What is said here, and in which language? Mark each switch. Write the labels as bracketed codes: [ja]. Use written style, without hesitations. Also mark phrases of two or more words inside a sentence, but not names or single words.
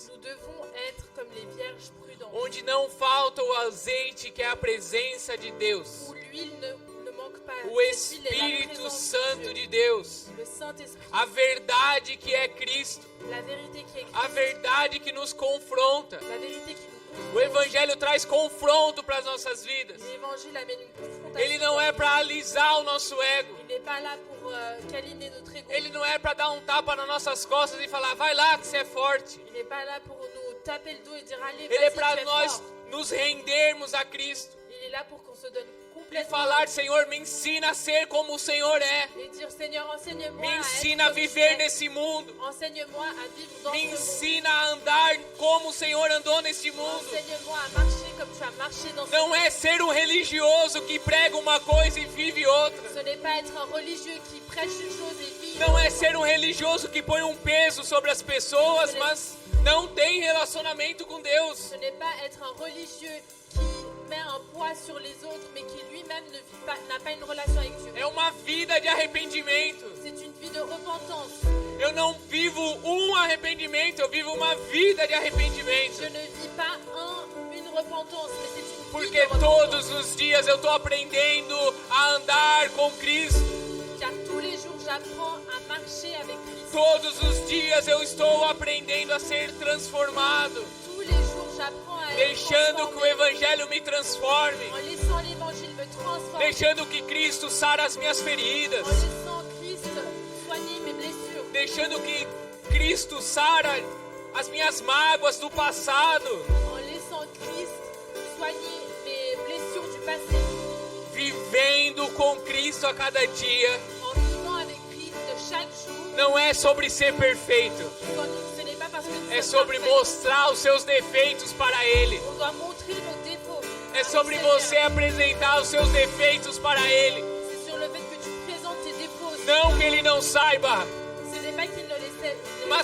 [fr] Nous devons être comme les vierges prudentes, [pt] onde não falta o azeite, que é a presença de Deus, [fr] où l'huile ne manque pas. [pt] o [fr] L'huile est la [pt] Espírito [fr] présence [pt] Santo [fr] de [pt] de [fr] Dieu, [pt] Deus, [fr] le Saint-Esprit, [pt] a verdade que é Cristo, [fr] la vérité qui est [pt] a [fr] Christ, [pt] verdade que nos confronta. [fr] la vérité qui nous [pt] O [fr] confronte. [pt] evangelho traz confronto para as nossas vidas. [fr] L'évangile amène une confrontation. [pt] Ele não é para alisar o nosso ego. [fr] Il n'est pas là pour câliner notre ego. [pt] Ele não é para dar um tapa nas nossas costas e falar, vai lá que você é forte. [fr] Il n'est pas là pour nous taper le dos et dire allez, [pt] Ele é [fr] vas-y, [pt] para [fr] tu es [pt] nós [fr] fort. [pt] nos rendermos a Cristo [fr] Il est là pour qu'on se donne [pt] e [fr] complètement [pt] falar, Senhor, me ensina a ser como o Senhor é. [fr] et dire Seigneur, enseigne-moi [pt] Me [fr] à [pt] ensina a [fr] être comme tu [pt] viver [fr] es. [pt] nesse mundo. [fr] Enseigne-moi à vivre dans [pt] Me [fr] ce monde. [pt] ensina a andar como o Senhor andou nesse mundo. [fr] Enseigne-moi à marcher comme tu as marché dans ce [pt] Não [fr] monde. [pt] é ser um religioso que prega uma coisa e vive outra. [fr] Ce n'est pas être un religieux qui prêche une chose et vit. [pt] Não é ser um religioso que põe um peso sobre as pessoas, mas não tem relacionamento com Deus. [fr] Ce n'est pas être un religieux qui met un poids sur les autres, mais qui lui-même n'a pas une relation avec Dieu. [pt] É uma vida de arrependimento. [fr] C'est une vie de repentance. [pt] Eu não vivo um arrependimento, eu vivo uma vida de arrependimento. [fr] Je ne vis pas une repentance, mais c'est une vie [pt] Porque [fr] de repentance. [pt] todos os dias eu estou aprendendo a andar com Cristo. [fr] Car tous les jours, j'apprends à marcher avec Christ. [pt] Todos os dias eu estou aprendendo a ser transformado. [fr] Tous les jours, j'apprends à être [pt] Deixando que o [fr] transformé. [pt] Evangelho me transforme. [fr] En laissant l'évangile me transformer. [pt] Deixando que Cristo sare as minhas feridas. [fr] En laissant Christ soigner mes blessures. [pt] Deixando que Cristo sara as minhas mágoas do passado. [fr] En laissant Christ soigner mes blessures du passé. [pt] Vivendo com Cristo a cada dia. [fr] En vivant avec Christ chaque jour. [pt] Não é sobre ser perfeito. [fr] Ce n'est pas parce que nous [pt] É [fr] sommes [pt] sobre [fr] parfaits. [pt] mostrar os seus defeitos para Ele. [fr] On doit montrer nos défauts. [pt] É [fr] à [pt] sobre [fr] l'extérieur. [pt] você apresentar os seus defeitos para Ele. [fr] C'est sur le fait que tu présentes tes défauts. [pt] Não que Ele não saiba, [fr] Ce n'est pas qu'il ne les sait, [pt] mas